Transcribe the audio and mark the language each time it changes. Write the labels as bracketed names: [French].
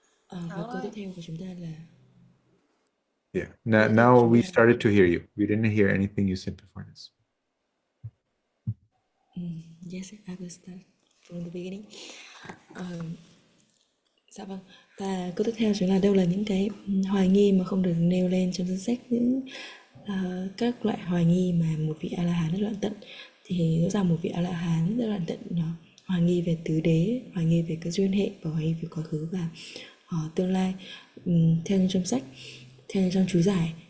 [Vietnamese] Và câu tiếp theo của chúng ta là [English] Yeah. Now we started to hear you. We didn't hear anything you said before this. Yes, I will start from the beginning. [Vietnamese] Dạ vâng. Và câu tiếp theo chính là đâu là những cái hoài nghi mà không được nêu lên trong danh sách những các loại hoài nghi mà một vị A-la-hán đã đoạn tận. Thì rõ ràng một vị A-la-hán đã đoạn tận hoài nghi về tứ đế, hoài nghi về các duyên hệ, và hoài nghi về quá khứ và tương lai, theo như trong sách, theo như trong chú giải.